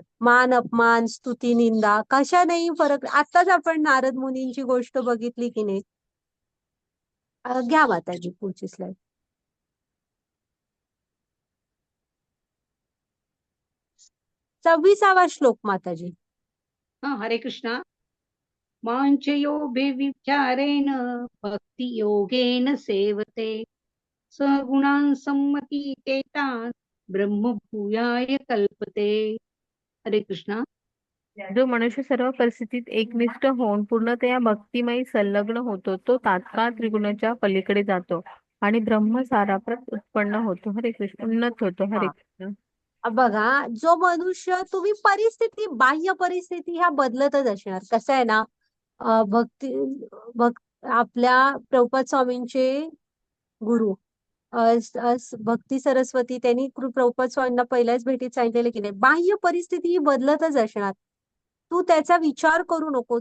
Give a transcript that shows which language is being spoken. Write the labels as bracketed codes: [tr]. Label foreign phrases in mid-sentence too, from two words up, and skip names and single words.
[mr] मान अपमान, स्तुती निंदा कशानेही फरक. आताच आपण नारद मुनींची गोष्ट बघितली की नाही. घ्या माताजी पुढची स्लाइड. 26वा श्लोक माताजी. हरे कृष्णा. [sa] माञ्चयोभिविचारेण भक्ति योगेन सेवते सगुणान् सम्मतीतेतान् ब्रह्म भूयाय कल्पते. [mr] हरे कृष्णा. जो मनुष्य सर्व परिस्थितीत एकनिष्ठ होऊन पूर्णतया भक्तिमयी संलग्न होतो, तो तात्काळ त्रिगुणाच्या पलीकडे जातो आणि ब्रह्मसाराप्रत उत्पन्न होतो. हरे कृष्ण. उन्नत होतो. हरे कृष्ण. बघा, जो मनुष्य, तुम्ही परिस्थिती, बाह्य परिस्थिती ह्या बदलतच असणार. कसं आहे ना, भक्ती आपल्या प्रभुपाद स्वामींचे गुरु भक्ती सरस्वती, त्यांनी प्रभुपाद स्वामींना पहिल्याच भेटीत सांगितलेले की नाही, बाह्य परिस्थिती ही बदलतच असणार, तू त्याचा विचार करू नको.